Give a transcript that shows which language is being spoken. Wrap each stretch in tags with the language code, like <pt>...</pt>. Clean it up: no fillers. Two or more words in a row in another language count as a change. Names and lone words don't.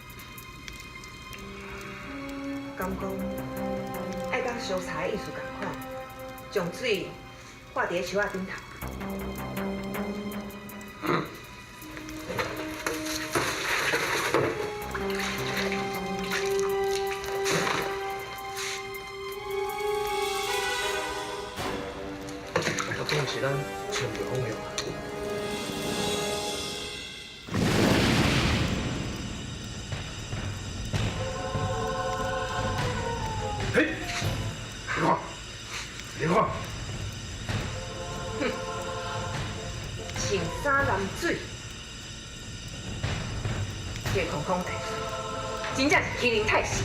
<nan>敢讲爱甲烧茶的意思共款，将水挂伫树仔顶头。讲是咱全部方向。嘿，你看，你看，青衫蓝水，这空空大师真正是欺人太甚。</nan>